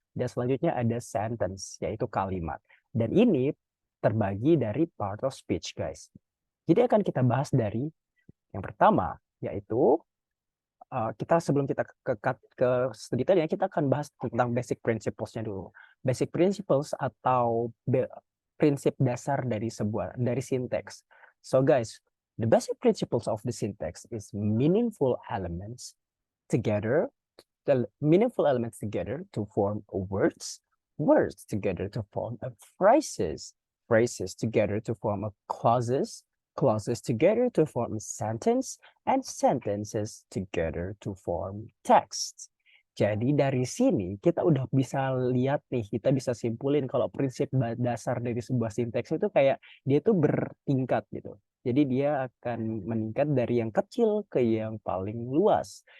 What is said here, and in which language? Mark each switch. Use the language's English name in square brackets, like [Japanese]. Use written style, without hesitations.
[Indonesian] Dan selanjutnya ada sentence, yaitu kalimat. Dan ini terbagi dari part of speech, guys. Jadi akan kita bahas dari yang pertama, yaitu kita sebelum kita ke detailnya, kita akan bahas tentang basic principles-nya dulu. Basic principles atau prinsip dasar dari syntax. [English] So guys, the basic principles of the syntax is meaningful elements together to form words, words together to form phrases, phrases together to form clauses, clauses together to form sentence, and sentences together to form text. [Indonesian] Jadi dari sini kita udah bisa lihat nih, kita bisa simpulin kalau prinsip dasar dari sebuah sinteks itu kayak dia tuh bertingkat gitu. Jadi dia akan meningkat dari yang kecil ke yang paling luas.